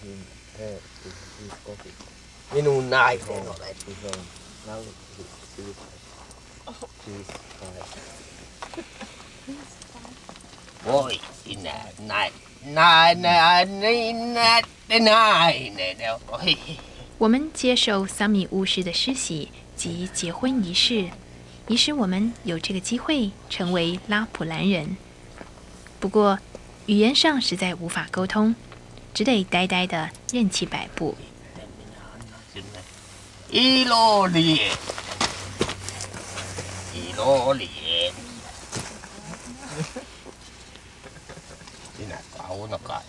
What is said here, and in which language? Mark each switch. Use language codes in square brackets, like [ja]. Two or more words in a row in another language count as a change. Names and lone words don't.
[fi] Minun nainen olet. Voi sinä nainen. [zh] 我们接受桑米巫师的施洗及结婚仪式，以使我们有这个机会成为拉普兰人。不过，语言上实在无法沟通，只得呆呆地任其摆布。 [fi] Iloinen. Sinä kaunokai.